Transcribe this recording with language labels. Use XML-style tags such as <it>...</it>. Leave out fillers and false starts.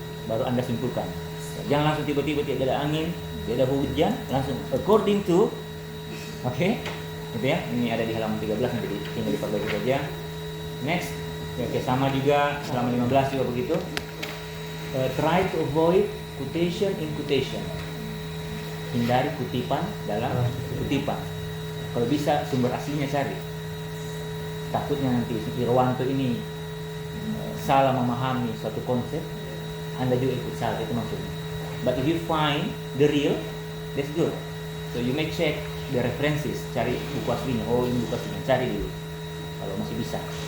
<id>Baru Anda simpulkan. Jangan langsung tiba-tiba tidak ada angin, tidak ada hujan, langsung according to. Oke, gitu ya. Ini ada di halaman 13, nanti tinggal diperbaiki saja. Next, ya, oke, sama juga halaman 15 juga begitu.</id> <en>Try to avoid quotation in quotation.</en> <id>Hindari kutipan dalam kutipan. Kalau bisa sumber aslinya cari. Takutnya nanti si Irwanto ini salah memahami suatu konsep, Anda juga ikut salah, itu maksudnya.</id> <en>But if you find the real, that's good. So you may check the references, cari buku aslinya.</en> <id>Oh, ini buku aslinya, cari dulu kalau masih bisa.</id>